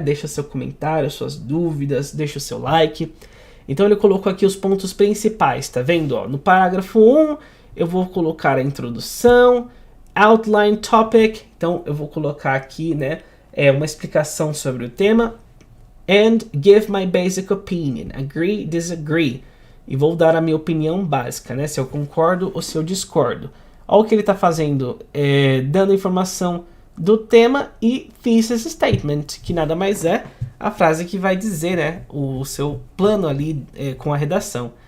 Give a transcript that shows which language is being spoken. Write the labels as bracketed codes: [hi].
[pt] Deixa seu comentário, suas dúvidas, deixa o seu like. Então ele colocou aqui os pontos principais, tá vendo? Ó, no parágrafo 1, eu vou colocar a introdução, [en] outline topic, [pt] então eu vou colocar aqui, né, uma explicação sobre o tema. [en] and give my basic opinion. Agree, disagree. [pt] E vou dar a minha opinião básica, né? Se eu concordo ou se eu discordo. Olha o que ele está fazendo, dando informação do tema e thesis statement, que nada mais é a frase que vai dizer, né, o seu plano ali com a redação.